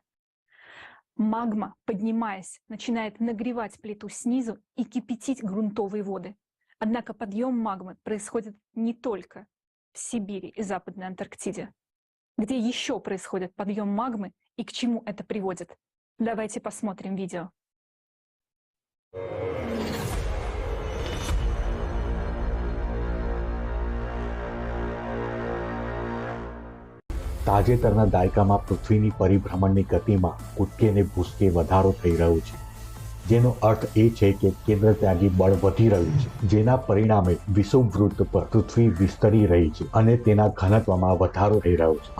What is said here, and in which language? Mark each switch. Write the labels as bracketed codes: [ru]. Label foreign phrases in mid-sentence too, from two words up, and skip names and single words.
[ru] Магма, поднимаясь, начинает нагревать плиту снизу и кипятить грунтовые воды. Однако подъем магмы происходит не только в Сибири и Западной Антарктиде. Где еще происходит подъем магмы и к чему это приводит? Давайте посмотрим видео. [gu] તાજેતરના દાયકામાં પૃથ્વીની પરિભ્રમણની ગતિમાં કૂદકે ને ભૂસકે વધારો થઈ રહ્યો છે, જેનો અર્થ એ છે કે કેન્દ્રત્યાગી બળ વધી રહ્યું છે, જેના પરિણામે વિષુવવૃત્ત પર પૃથ્વી વિસ્તરી રહી છે અને તેના ઘનત્વમાં વધારો થઈ રહ્યો છે.